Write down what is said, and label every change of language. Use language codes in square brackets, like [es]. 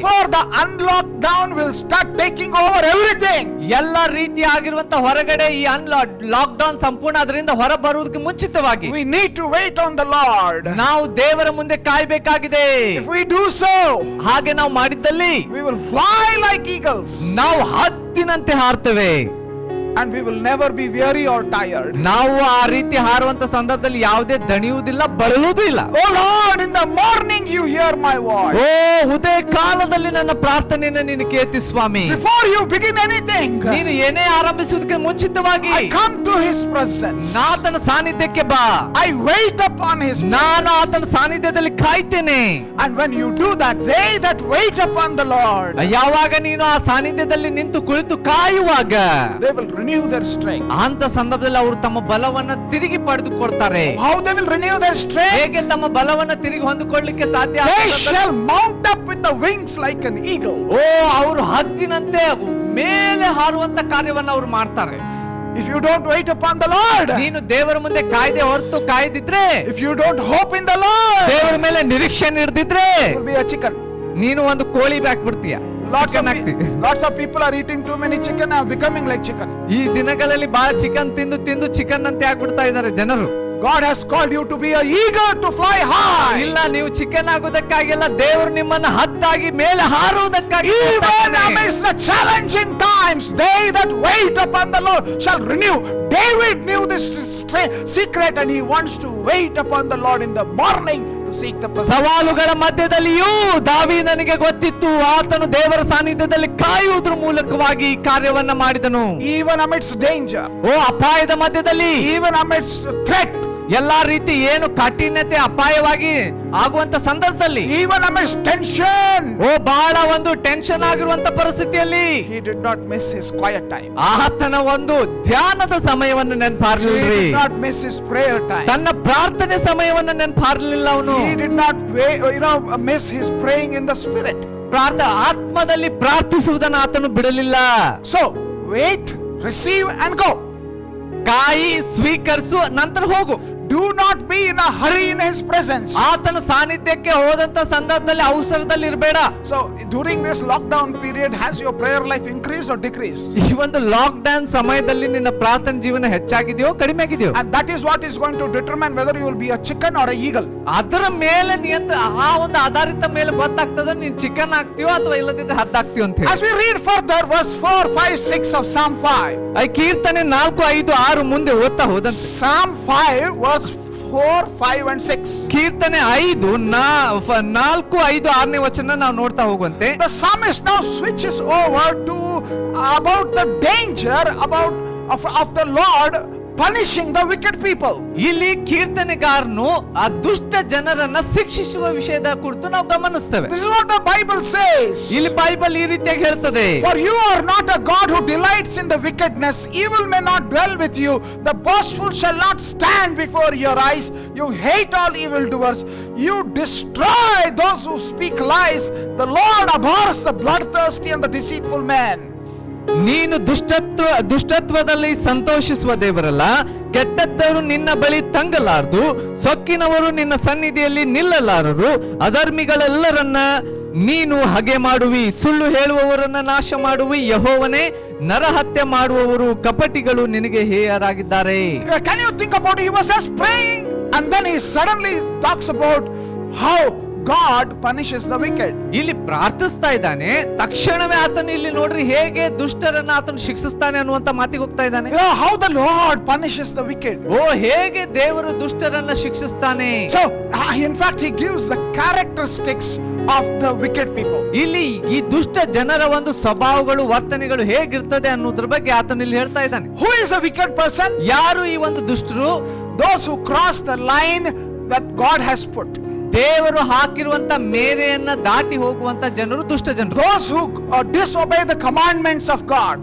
[en] before the unlock down will start taking over everything, [kn] ಎಲ್ಲ ರೀತಿಯಾಗಿರುವಂತ ಹೊರಗಡೆ ಈ ಲಾಕ್ ಡೌನ್ ಸಂಪೂರ್ಣ ಅದರಿಂದ ಹೊರ ಬರುವುದಕ್ಕೆ ಮುಂಚಿತವಾಗಿ [en] we need to wait on the Lord. [kn] ನಾವು ದೇವರ ಮುಂದೆ ಕಾಯಬೇಕಾಗಿದೆ. [en] If we do so, [kn] ಹಾಗೆ ನಾವು ಮಾಡಿದ್ದಲ್ಲಿ [en] we will fly like eagles, [kn] ನಾವು ಹದ್ದಿನಂತೆ ಹಾರ್ತೇವೆ. [en] and we will never be weary or tired. [kn] ನಾವು ಆ ರೀತಿ ಹಾರುವಂತ ಸಂದರ್ಭದಲ್ಲಿ ಯಾವುದೇ ದಣಿಯುವುದಿಲ್ಲ, ಬಳಲುವುದೂ ಇಲ್ಲ. [en] Oh Lord, in the morning you hear my voice. [kn] ಓ ಉದಯ ಕಾಲದಲ್ಲಿ ನನ್ನ ಪ್ರಾರ್ಥನೆಯನ್ನು ನೀನು ಕೇಳ್ತಿ ಸ್ವಾಮಿ. [en] Before you begin anything, [kn] ನೀನು ಏನೇ ಆರಂಭಿಸುವುದಕ್ಕೆ ಮುಂಚಿತವಾಗಿ [en] I come to his presence. [kn] ಆತನ ಸಾನ್ನಿಧ್ಯಕ್ಕೆ ಬಾ. [en] I wait upon his [kn] ನಾನು ಆತನ ಸಾನ್ನಿಧ್ಯದಲ್ಲಿ ಕಾಯ್ತೇನೆ. [en] and when you do that, they that wait upon the Lord, [kn] ಯಾವಾಗ ನೀನು ಆ ಸಾನ್ನಿಧ್ಯದಲ್ಲಿ ನಿಂತು ಕುಳಿತು ಕಾಯುವಾಗ [en] they will renew their strength. [kn] ಅಂತ ಸಂದರ್ಭದಲ್ಲಿ ಅವರು ತಮ್ಮ ಬಲವನ್ನ ತಿರುಗಿ ಪಡೆದುಕೊಳ್ತಾರೆ. [en] How they will renew their strength? [kn] ಹೇಗೆ ತಮ್ಮ ಬಲವನ್ನ ತಿರುಗಿ ಹೊಂದಿಕೊಳ್ಳಲಿಕ್ಕೆ ಸಾಧ್ಯ? [en] They shall mount up with the wings like an eagle. [kn] ಓ ಅವರು ಹದ್ದಿನಂತೆ ಮೇಲೆ ಹಾರುವಂತ ಕಾರ್ಯವನ್ನ ಅವರು ಮಾಡ್ತಾರೆ. [en] If you don't wait upon the Lord, [kn] ನೀನು ದೇವರ ಮುಂದೆ ಕಾಯ್ದೆ ಹೊರತು ಕಾಯ್ದಿದ್ರೆ, [en] if you don't hope in the Lord, [kn] ದೇವರ ಮೇಲೆ ನಿರೀಕ್ಷೆ ಇರ್ದಿದ್ರೆ, [en] you will be a chicken. [kn] ನೀನು ಒಂದು ಕೋಳಿ ಹಾಕ್ಬಿಡ್ತೀಯ. [en] Lots of people are eating too many chicken and are becoming like chicken. [kn] ಈ ದಿನಗಳಲ್ಲಿ ಬಹಳ ಚಿಕನ್ ತಿಂದು ಚಿಕನ್ ಅಂತೆ ಆಗ್ಬಿಡ್ತಾ ಇದ್ದಾರೆ ಜನರು. [en] God has called you to be an eagle to fly high. [kn] ಇಲ್ಲ, ನೀವು ಚಿಕನ್ ಆಗುವುದಕ್ಕಾಗಿಲ್ಲ, ದೇವರು ನಿಮ್ಮನ್ನ ಹದ್ದಾಗಿ ಮೇಲೆ ಹಾರುವುದಕ್ಕಾಗಿ. [en] Even amidst the challenging times, they that wait upon the Lord shall renew. David knew this secret and he wants to wait upon the Lord in the morning to seek the presence. [kn] ಸವಾಲುಗಳ ಮಧ್ಯದಲ್ಲಿಯೂ ದಾವೀದನಿಗೆ ಗೊತ್ತಿತ್ತು, ಆತನು ದೇವರ ಸಾನ್ನಿಧ್ಯದಲ್ಲಿ ಕಾಯುವುದರ ಮೂಲಕವಾಗಿ ಕಾರ್ಯವನ್ನ ಮಾಡಿದನು. [en] Even amidst danger, [kn] ಓ ಅಪಾಯದ ಮಧ್ಯದಲ್ಲಿ, [en] even amidst threat, [kn] ಎಲ್ಲಾ ರೀತಿ ಏನು ಕಠಿಣತೆ ಅಪಾಯವಾಗಿ ಆಗುವಂತ ಸಂದರ್ಭದಲ್ಲಿ, [en] even amidst tension, [kn] ಓ ಬಹಳ ಒಂದು ಟೆನ್ಷನ್ ಆಗಿರುವಂತ ಪರಿಸ್ಥಿತಿಯಲ್ಲಿ [en] he did not miss his quiet time. [kn] ಆತನ ಒಂದು ಧ್ಯಾನದ ಸಮಯವನ್ನು [en] He [kn] ನೆನಪಾರ್ಲಿಲ್ರಿ. [en] did not miss his prayer time. [kn] ತನ್ನ ಪ್ರಾರ್ಥನೆ ಸಮಯವನ್ನು ನೆನಪಾರ್ಲಿಲ್ಲ ಅವನು. [en] He did not miss his praying in the spirit. [kn] ಆತ್ಮದಲ್ಲಿ ಪ್ರಾರ್ಥಿಸುವುದನ್ನು ಆತನು ಬಿಡಲಿಲ್ಲ. [en] So wait, receive and go. [kn] ಕಾಯಿ, ಸ್ವೀಕರಿಸು, ನಂತರ ಹೋಗು. [en] Do not be in a hurry in his presence. [kn] ಆತನ ಸಾನ್ನಿಧ್ಯಕ್ಕೆ ಹೋದಂತ ಸಂದರ್ಭದಲ್ಲಿ ಅವಸರದಲ್ಲಿ ಇರಬೇಡ. [en] So during this lockdown period, has your prayer life increased or decreased? [kn] ಈ ಒಂದು ಲಾಕ್ ಡೌನ್ ಸಮಯದಲ್ಲಿ ನಿನ್ನ ಪ್ರಾರ್ಥನೆ ಜೀವನ ಹೆಚ್ಚಾಗಿದೆಯೋ ಕಡಿಮೆ ಆಗಿದೆಯೋ? [en] And that is what is going to determine whether you will be a chicken or a eagle. [kn] ಅದರ ಮೇಲೆ ಆ ಒಂದು ಆಧಾರಿತ ಮೇಲೆ ಗೊತ್ತಾಗ್ತದ ನೀನ್ ಚಿಕನ್ ಆಗ್ತೀಯೋ ಅಥವಾ ಇಲ್ಲದಿದ್ರೆ ಹದ್ದಾಗ್ತೀಯೋ ಅಂತ ಹೇಳಿ. [en] As we read further, verse 4, 5, 6 of Psalm 5. [kn] ಕೀರ್ತನೆ 4, 5, 6 ಮುಂದೆ ಓದ್ತಾ ಹೋದಂತೆ [en] Psalm 5, verse 4, 5 and 6. [kn] ಕೀರ್ತನೆ 5, 4, 5, 6ನೇ ವಚನ ನಾವು ನೋಡ್ತಾ ಹೋಗುವಂತೆ. [en] The psalmist now switches over to about the danger of the Lord punishing the wicked people. [kn] ಇಲ್ಲಿ ಕೀರ್ತನೆಗಾರನು ಆ ದುಷ್ಟ ಜನರನ್ನ ಶಿಕ್ಷಿಸುವ ವಿಷಯದ ಕುರಿತು ನಾವು ಗಮನಿಸ್ತೇವೆ. [en] This is what the Bible says. [kn] ಇಲ್ಲಿ ಬೈಬಲ್ ಈ ರೀತಿಯಾಗಿ ಹೇಳ್ತದೆ, [en] For you are not a God who delights in the wickedness. Evil may not dwell with you. The boastful shall not stand before your eyes. You hate all evildoers. You destroy those who speak lies. The Lord abhors the bloodthirsty and the deceitful man. [kn] ನೀನು ದುಷ್ಟತ್ವದಲ್ಲಿ ಸಂತೋಷಿಸುವ ದೇವರಲ್ಲ, ಕೆಟ್ಟದ್ದವರು ನಿನ್ನ ಬಳಿ ತಂಗಲಾರದು, ಸೊಕ್ಕಿನವರು ನಿನ್ನ ಸನ್ನಿಧಿಯಲ್ಲಿ ನಿಲ್ಲಲಾರರು. ಅಧರ್ಮಿಗಳೆಲ್ಲರನ್ನ ನೀನು ಹಗೆ ಮಾಡುವಿ, ಸುಳ್ಳು ಹೇಳುವವರನ್ನ ನಾಶ ಮಾಡುವಿ. ಯೆಹೋವನೇ, ನರಹತ್ಯೆ ಮಾಡುವವರು ಕಪಟಿಗಳು ನಿನಗೆ ಹೇಯರಾಗಿದ್ದಾರೆ. [en] Can you think about it? He was just praying and then he suddenly talks about how God punishes the wicked. [kn] ಇಲ್ಲಿ ಪ್ರಾರ್ಥಿಸ್ತಾ ಇದ್ದಾನೆ, ತಕ್ಷಣವೇ ಆತನು ಇಲ್ಲಿ ನೋಡ್ರಿ ಹೇಗೆ ದುಷ್ಟರನ್ನ ಆತನು ಶಿಕ್ಷಿಸ್ತಾನೆ ಅನ್ನುವಂತ ಮಾತಿಗೆ ಹೋಗ್ತಾ ಇದ್ದಾನೆ. [en] How the Lord punishes the wicked. [kn] ಓ ಹೇಗೆ ದೇವರು ದುಷ್ಟರನ್ನ ಶಿಕ್ಷಿಸ್ತಾನೆ. [en] So in fact he gives the characteristics of the wicked people. [kn] ಇಲ್ಲಿ ಈ ದುಷ್ಟ ಜನರ ಒಂದು ಸ್ವಭಾವಗಳು, ವರ್ತನೆಗಳು ಹೇಗಿರ್ತದೆ ಅನ್ನೋದ್ರ ಬಗ್ಗೆ ಆತನು ಇಲ್ಲಿ ಹೇಳ್ತಾ ಇದ್ದಾನೆ. [en] Who is a wicked person? [kn] ಯಾರು ಈ ಒಂದು ದುಷ್ಟರು? [en] Those who cross the line that God has put. [kn] ದೇವರು ಹಾಕಿರುವಂತ ಮೇರೆಯನ್ನ ದಾಟಿ ಹೋಗುವಂತ ಜನರು ದುಷ್ಟ ಜನರು. [en] Those who disobey the commandments of God.